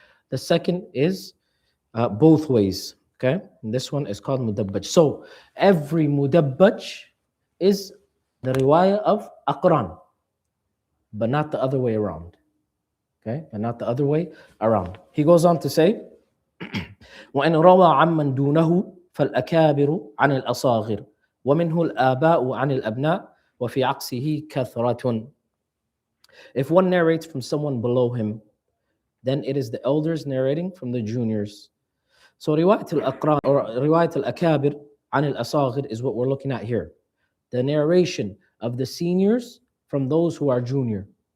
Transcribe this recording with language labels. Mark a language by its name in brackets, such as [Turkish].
[English] The second is both ways. Okay, and this one is called mudabbaj. So every mudabbaj is the riwayah of aqran, but not the other way around. Okay, and not the other way around. He goes on to say, [Arabic] وَإِنْ رَوَى عَمَّنْ دُونَهُ فَالْأَكَابِرُ عَنِ الْأَصَاغِرِ وَمِنْهُ الْآبَاءُ عَنِ الْأَبْنَاءِ وَفِي عَكْسِهِ كَثْرَةٌ. [English] If one narrates from someone below him, then it is the elders narrating from the juniors. So riwayat al-aqran or riwayat al-akabir an al-asaghir is what we're looking at here. The narration of the seniors from those who are junior.